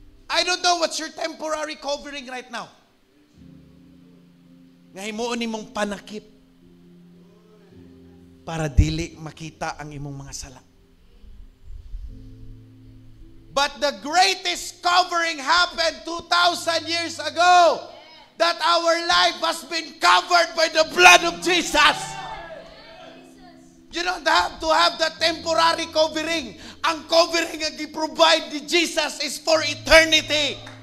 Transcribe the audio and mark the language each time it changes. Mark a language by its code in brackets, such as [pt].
[en] I don't know what's your temporary covering right now. [ceb] Nga himuon nimong panakip para dili makita ang imong mga sala. [en] But the greatest covering happened 2,000 years ago. That our life has been covered by the blood of Jesus. You don't have to have the temporary covering. Ang covering nga gi-provide ni Jesus is for eternity.